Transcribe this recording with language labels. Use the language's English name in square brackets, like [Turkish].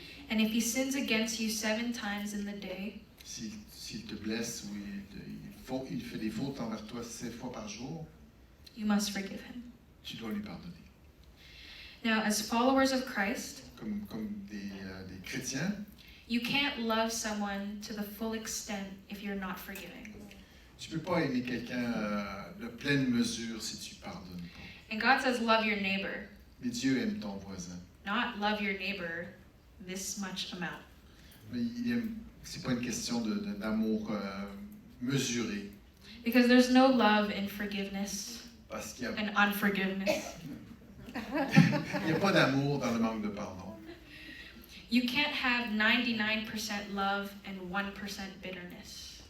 [English] And if he sins against you 7 times in the day, [French] S'il te blesse ou il fait des fautes envers toi 7 fois par jour, [English] you must forgive him." [French] tu dois lui pardonner. [English] Now, as followers of Christ, [French] Comme des chrétiens, [English] you can't love someone to the full extent if you're not forgiving. [French] tu ne peux pas aimer quelqu'un de pleine mesure si tu pardonnes pas. [English] And God says, love your neighbor, [French] Mais Dieu aime ton voisin. [English] not love your neighbor this much amount. [French] Mais c'est pas une question d'amour mesuré. [English] Because there's no love in forgiveness [French] Parce qu'il [English] and unforgiveness. [French] n'y a pas d'amour dans le manque de pardon. [English] You can't have 99% love and 1% bitterness.